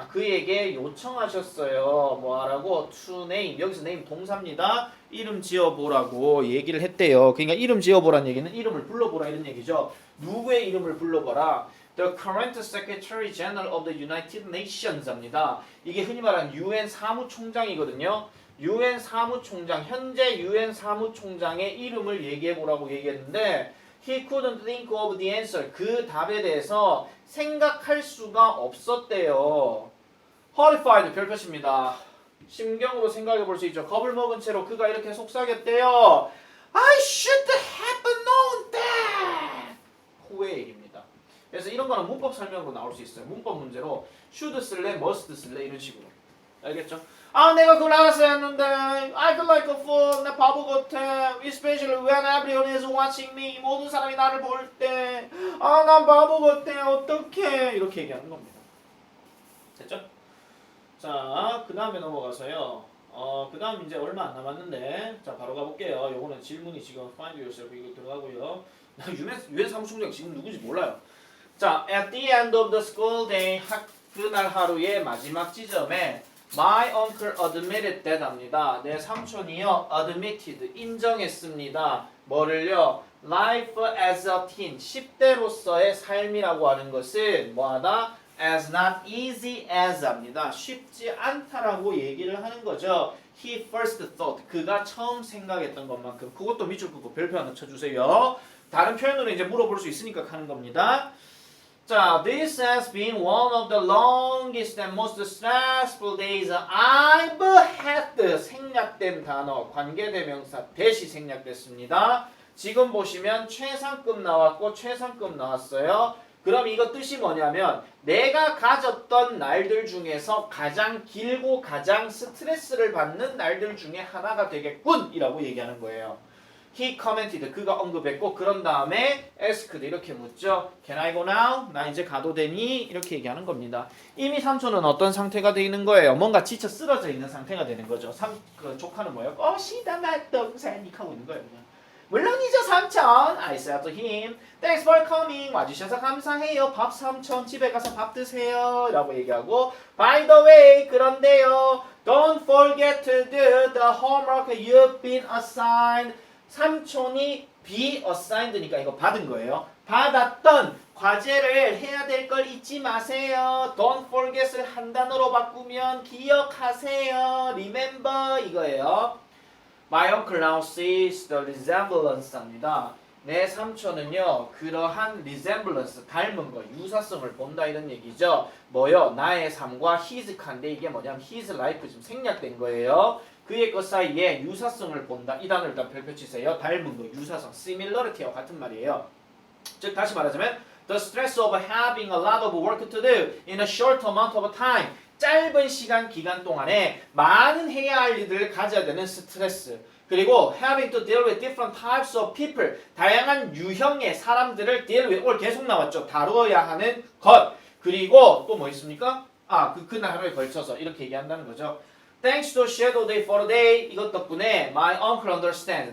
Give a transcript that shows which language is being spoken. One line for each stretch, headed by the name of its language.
Korean: 그에게 요청하셨어요. 뭐 하라고?
English: To name.
Korean: 여기서 name 동사입니다. 이름 지어보라고 얘기를 했대요. 그러니까 이름 지어보라는 얘기는 이름을 불러보라 이런 얘기죠. 누구의 이름을 불러보라?
English: The current Secretary General of the United Nations 합니다.
Korean: 이게 흔히 말하는 UN 사무총장이거든요. UN 사무총장, 현재 UN 사무총장의 이름을 얘기해보라고 얘기했는데
English: He couldn't think of the answer.
Korean: 그 답에 대해서 생각할 수가 없었대요. horrified 별표입니다. 심경으로 생각해 볼 수 있죠. 겁을 먹은 채로 그가 이렇게 속삭였대요.
English: I should have known that.
Korean: 후의 얘기입니다. 그래서 이런 거는 문법 설명으로 나올 수 있어요. 문법 문제로 should 쓸래, must 쓸래 이런 식으로. 알겠죠? 내가 그걸 알았어야 했는데
English: I feel like a fool.
Korean: 나 바보 같아.
English: Especially when everyone is watching me.
Korean: 모든 사람이 나를 볼 때 난 바보 같아. 어떡해. 이렇게 얘기하는 겁니다. 됐죠? 자, 그 다음에 넘어가서요. 그 다음 이제 얼마 안 남았는데 자 바로 가볼게요. 요거는 질문이 지금 find yourself 이거 들어가고요. 유엔 사무총장 지금 누군지 몰라요. 자,
English: at the end of the school day
Korean: 그날 하루의 마지막 지점에
English: My uncle admitted that
Korean: 합니다. 내 삼촌이요 admitted 인정했습니다. 뭐를요?
English: life as a teen
Korean: 10대로서의 삶이라고 하는 것은 뭐하다?
English: as not easy as 합니다.
Korean: 쉽지 않다라고 얘기를 하는 거죠.
English: He first thought
Korean: 그가 처음 생각했던 것만큼 그것도 밑줄 긋고 별표 하나 쳐주세요. 다른 표현으로 이제 물어볼 수 있으니까 하는 겁니다.
English: 자, this has been one of the longest and most stressful days I've had.
Korean: 생략된 단어, 관계대명사 대시 생략됐습니다. 지금 보시면 최상급 나왔고 최상급 나왔어요. 그럼 이거 뜻이 뭐냐면 내가 가졌던 날들 중에서 가장 길고 가장 스트레스를 받는 날들 중에 하나가 되겠군 이라고 얘기하는 거예요.
English: He commented.
Korean: 그가 언급했고 그런 다음에 asked 이렇게 묻죠.
English: Can I go now?
Korean: 나 이제 가도 되니? 이렇게 얘기하는 겁니다. 이미 삼촌은 어떤 상태가 되어 있는 거예요? 뭔가 지쳐 쓰러져 있는 상태가 되는 거죠. 그 조카는 뭐예요? 시다 맛동산 이렇게 하고 있는 거예요. 그냥. 물론이죠 삼촌.
English: I said to him, Thanks for coming.
Korean: 와주셔서 감사해요. 밥 삼촌 집에 가서 밥 드세요. 라고 얘기하고
English: By the way,
Korean: 그런데요.
English: Don't forget to do the homework you've been assigned.
Korean: 삼촌이 be assigned니까 이거 받은 거예요. 받았던 과제를 해야 될 걸 잊지 마세요. Don't forget을 한 단어로 바꾸면 기억하세요.
English: Remember 이거예요. My uncle now sees the resemblance입니다.
Korean: 내 삼촌은요 그러한 resemblance 닮은 거 유사성을 본다 이런 얘기죠. 뭐요? 나의 삶과 his 칸데 이게 뭐냐면 his life 지금 생략된 거예요. 그의 것 사이에 유사성을 본다. 이 단어를 일단 별표 치세요. 닮은 거 유사성 similarity와 같은 말이에요.
English: 즉 다시 말하자면 the stress of having a lot of work to do in a short amount of time.
Korean: 짧은 시간 기간 동안에 많은 해야 할 일들을 가져야 되는 스트레스.
English: 그리고 having to deal with different types of people.
Korean: 다양한 유형의 사람들을 deal with. 오늘 계속 나왔죠. 다루어야 하는 것. 그리고 또 뭐 있습니까? 그날 하루에 걸쳐서 이렇게 얘기한다는 거죠.
English: Thanks to shadow day for a day.
Korean: 이것 덕분에
English: my uncle understands.